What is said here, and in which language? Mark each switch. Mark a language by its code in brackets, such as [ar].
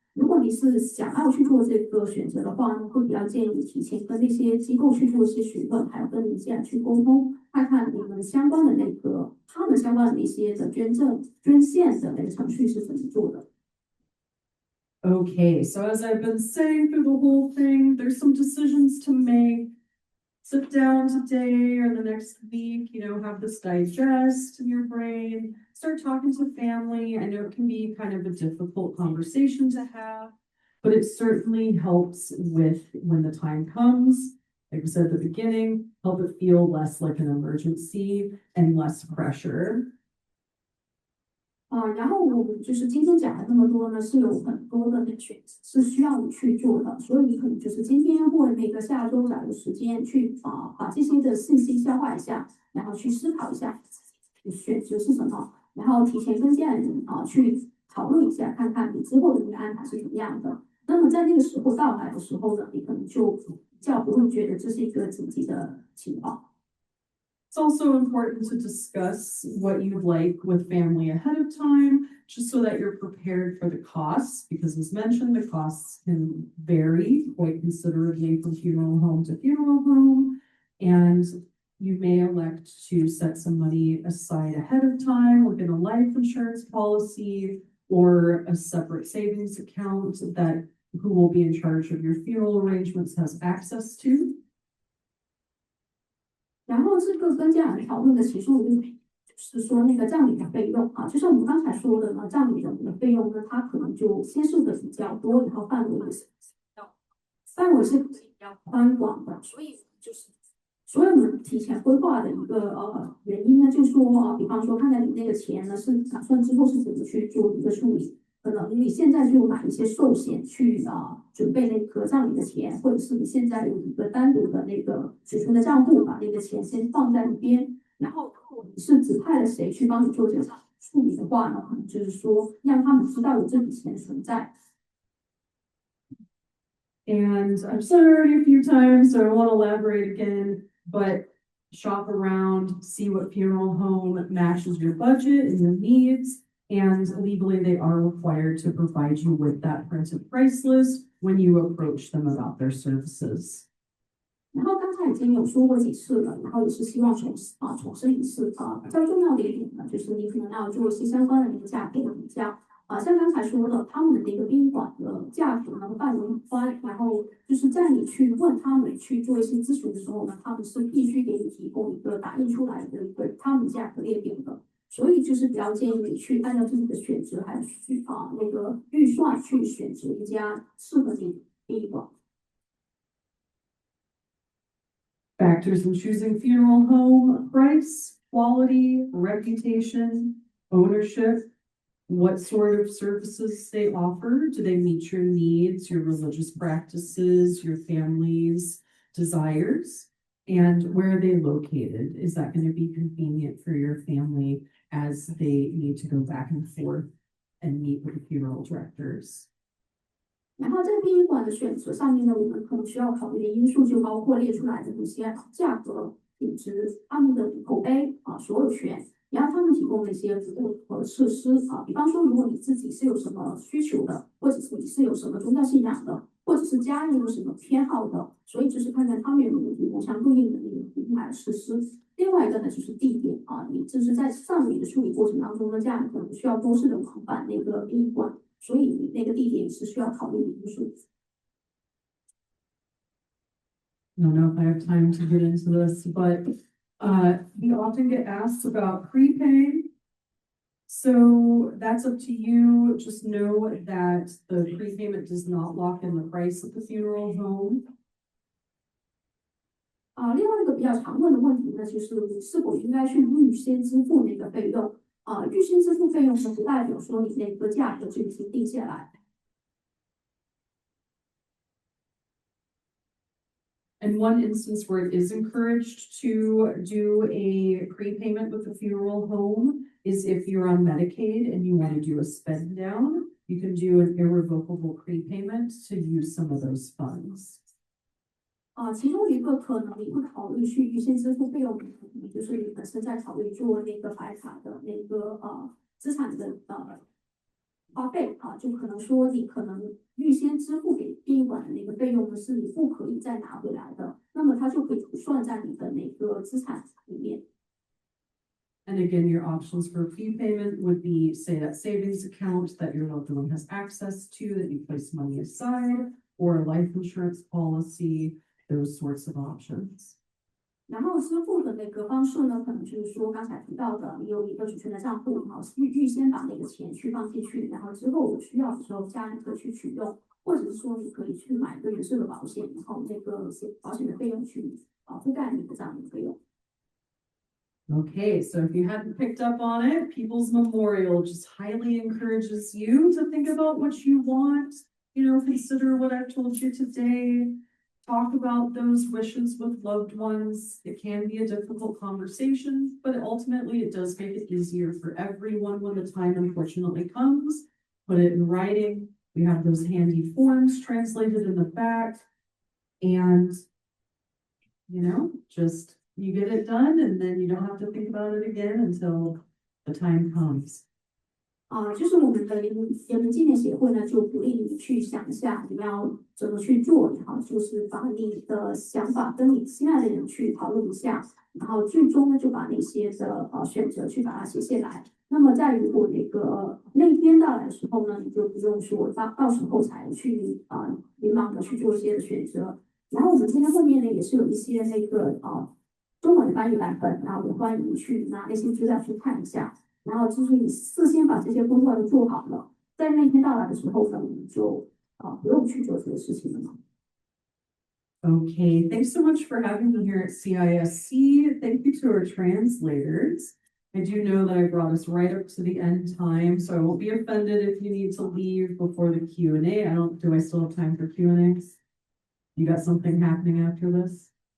[zh] 如果你是想要去做这个选择的话呢，会比较建议你提前跟那些机构去做一些询问，还有跟你家人去沟通，看看你们相关的那个他们相关的一些的捐献的那个程序是怎么做的。 [en] Okay, so as I've been saying through the whole thing, there's some decisions to make. Sit down today or the next week, have this digest in your brain, start talking to family. I know it can be kind of a difficult conversation to have, but it certainly helps with when the time comes. Like I said at the beginning, help it feel less like an emergency and less pressure. [zh] 然后我们就是今天讲了那么多呢，是有很多的那个选择是需要你去做的，所以你可能就是今天或那个下周找个时间去把这些的信息消化一下，然后去思考一下选择是什么，然后提前跟家人去讨论一下，看看你之后的那个安排是怎么样的。那么在那个时候到来的时候呢，你可能就比较不会觉得这是一个紧急的情况。 [en] It's also important to discuss what you'd like with family ahead of time, just so that you're prepared for the costs, because as mentioned, the costs can vary quite considerably from funeral home to funeral home. And you may elect to set some money aside ahead of time within a life insurance policy or a separate savings account that who will be in charge of your funeral arrangements has access to. [zh] 然后这个跟家人讨论的其中一个就是说那个葬礼的费用就像我们刚才说的呢，葬礼的那个费用呢，它可能就先数的比较多，然后范围是比较宽广的，所以我们提前规划的一个原因呢，就是说比方说看看你那个钱呢是打算之后是怎么去做一个处理。可能你现在就买一些寿险去准备那个葬礼的钱，或者是你现在有一个单独的那个储存的账户，把那个钱先放在一边。然后，如果你是指派了谁去帮你做这个处理的话呢，可能就是说让他们知道有这笔钱存在。 [en] And I've said it already a few times, so I don't want to elaborate again, but shop around, see what funeral home matches your budget and your needs. And legally, they are required to provide you with that printed price list when you approach them about their services. [zh] 然后刚才已经有说过几次了，然后也是希望重申一次比较重要的一点呢，就是你可能要做一些相关的那个价格的比较像刚才说的，他们的那个宾馆的价格呢范围很宽，然后就是在你去问他们去做一些咨询的时候呢，他们是必须给你提供一个打印出来的一个他们价格列表的。所以就是比较建议你去按照自己的选择，还有去那个预算去选择一家适合你的宾馆。 [en] Factors in choosing funeral home: price, quality, reputation, ownership, what sort of services they offer. Do they meet your needs, your religious practices, your family's desires? And where are they located? Is that going to be convenient for your family as they need to go back and forth and meet with the funeral directors? [zh] 然后在殡仪馆的选择上面呢，我们可能需要考虑的因素就包括列出来的一些价格、品质、他们的口碑所有权，然后他们提供的一些服务和设施比方说，如果你自己是有什么需求的，或者是你是有什么宗教信仰的，或者是家人有什么偏好的，所以就是看看他们有没有提供相对应的那个服务还有设施。另外一个呢，就是地点你就是在丧礼的处理过程当中呢，家人可能需要多次的往返那个殡仪馆，所以你那个地点是需要考虑的因素。 [en] I don't know if I have time to get into this, but we often get asked about prepaying. So that's up to you. Just know that the prepayment does not lock in the price of the funeral home. [zh] 另外一个比较常问的问题呢，就是你是否应该去预先支付那个费用预先支付费用呢，不代表说你那个价格就已经定下来。 [en] And one instance where it is encouraged to do a prepayment with the funeral home is if you're on Medicaid and you want to do a spend down, you can do an irrevocable prepayment to use some of those funds. [zh] 其中一个可能你会考虑去预先支付费用的，就是你本身在考虑做那个白卡的那个资产的花费啊，就可能说你可能预先支付给殡仪馆的那个费用呢，是你不可以再拿回来的，那么它就可以不算在你的那个资产里面。 [en] And again, your options for prepayment would be, say, that savings account that your loved one has access to, that you place money aside, or a life insurance policy, those sorts of options. [zh] 然后支付的那个方式呢，可能就是说刚才提到的，你有一个储存的账户，然后预先把那个钱去放进去，然后之后有需要的时候家人可以去取用，或者是说你可以去买一个人寿的保险，然后那个保险的费用去覆盖你的这样的费用。 [en] Okay, so if you hadn't picked up on it, People's Memorial just highly encourages you to think about what you want. Consider what I've told you today. Talk about those wishes with loved ones. It can be a difficult conversation, but ultimately it does make it easier for everyone when the time unfortunately comes. Put it in writing. We have those handy forms translated in the back. And, just you get it done and then you don't have to think about it again until the time comes. [zh] 就是我们的人民纪念协会呢，就鼓励你去想一下你要怎么去做，然后就是把你的想法跟你心爱的人去讨论一下，然后最终呢就把那些的选择去把它写下来。那么在如果那天到来的时候呢，你就不用说到时候才去迷茫的去做一些的选择。然后我们今天后面呢也是有一些那个中文的翻译版本，然后也欢迎你去拿那些资料去看一下。然后就是你事先把这些工作都做好了，在那天到来的时候呢，你就不用去做这个事情了嘛。 [en] Okay, thanks so much for having me here at CISC. Thank you to our translators. I do know that I brought us right up to the end time, so I won't be offended if you need to leave before the Q&A. Do I still have time for Q&As? You got something happening after this?